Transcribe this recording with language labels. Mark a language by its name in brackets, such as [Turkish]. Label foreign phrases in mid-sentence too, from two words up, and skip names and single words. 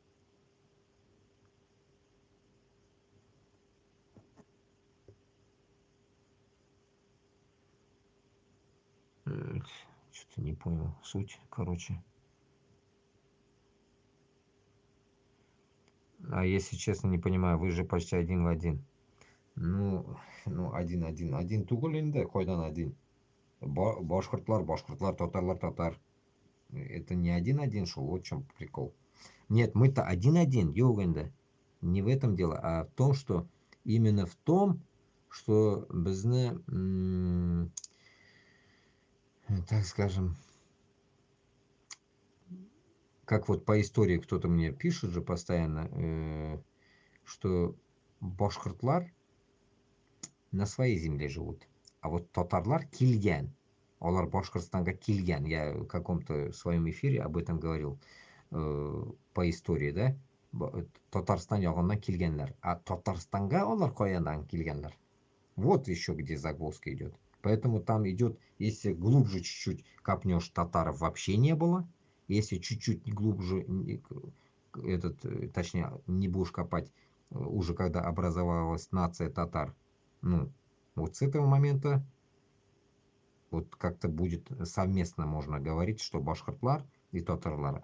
[Russian] Что-то не понял суть, короче. А если честно, не понимаю, вы же почти один в один. [Tatar] Ну, один түгел инде, койдан один. Башкортлар, татарлар. [Russian] Это не один, шел, вот в чем прикол. Нет, мы-то один, йоганда. Не в этом дело, а в том, что именно в том, что безне, так скажем, как вот по истории кто-то мне пишет же постоянно, что башкортлар на своей земле живут, а вот [Tatar] татарлар килгән. Олар Башкортстанга килгән. [Russian] Я в каком-то своем эфире об этом говорил по истории, да? [Tatar] Татарстан ягыннан килгәннәр. А Татарстанга олар каядан килгәннәр? [Russian] Вот еще где загвоздка идет. Поэтому там идет, если глубже чуть-чуть копнешь, татаров вообще не было. Если чуть-чуть глубже, точнее, не будешь копать, уже когда образовалась нация татар, ну, вот с этого момента вот как-то будет совместно можно говорить, что башкортлар и татарлар.